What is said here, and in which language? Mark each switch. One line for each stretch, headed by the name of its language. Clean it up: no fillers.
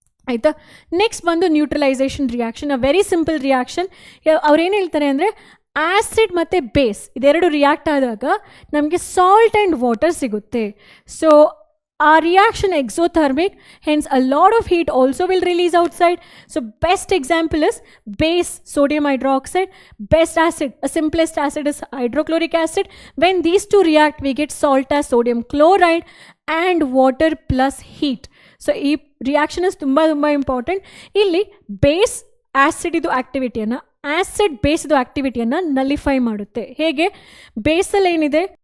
Kannada: ಆಯಿತಾ, ನೆಕ್ಸ್ಟ್ ಬಂದು neutralisation reaction,
English: A very simple reaction.
Kannada: ಅವ್ರೇನು ಹೇಳ್ತಾರೆ ಅಂದರೆ, ಆ್ಯಸಿಡ್ ಮತ್ತು ಬೇಸ್ ಇದೆರಡು ರಿಯಾಕ್ಟ್ ಆದಾಗ ನಮಗೆ ಸಾಲ್ಟ್ ಆ್ಯಂಡ್ ವಾಟರ್ ಸಿಗುತ್ತೆ.
English: So ಆ reaction exothermic, hence a lot of heat also will release outside. So best example is base sodium hydroxide, best acid, a simplest acid is hydrochloric acid. When these two react we get salt as sodium chloride and water plus heat. So ಈ reaction is
Kannada: ತುಂಬ ತುಂಬ
English: Important.
Kannada: ಇಲ್ಲಿ base acid ಇದು ಆ್ಯಕ್ಟಿವಿಟಿಯನ್ನು, acid base ಇದು ಆ್ಯಕ್ಟಿವಿಟಿಯನ್ನು nullify ಮಾಡುತ್ತೆ. ಹೇಗೆ, ಬೇಸಲ್ಲಿ ಏನಿದೆ